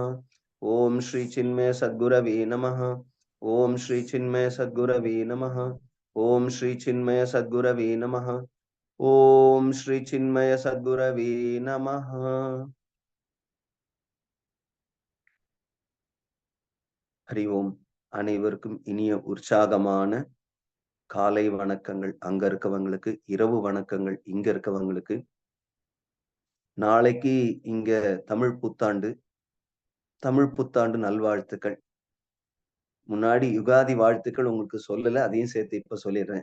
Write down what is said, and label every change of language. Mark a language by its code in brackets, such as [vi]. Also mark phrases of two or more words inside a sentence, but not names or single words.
[sa] ओम श्री चिन्मय सद्गुरवे नमः। ओम श्री चिन्मय सद्गुरवे नमः। ओम श्री चिन्मय सद्गुरवे नमः। ओम श्री चिन्मय सद्गुरवे नमः। हरि ओम। [ta] அனைவருக்கும் இனிய உற்சாகமான காலை வணக்கங்கள். அங்க இருக்கவங்களுக்கு இரவு வணக்கங்கள் இங்க இருக்கவங்களுக்கு. நாளைக்கு இங்க தமிழ் புத்தாண்டு நல்வாழ்த்துக்கள். முன்னாடி யுகாதி வாழ்த்துக்கள் உங்களுக்கு சொல்லல, அதையும் சேர்த்து இப்ப சொல்லிடுறேன்.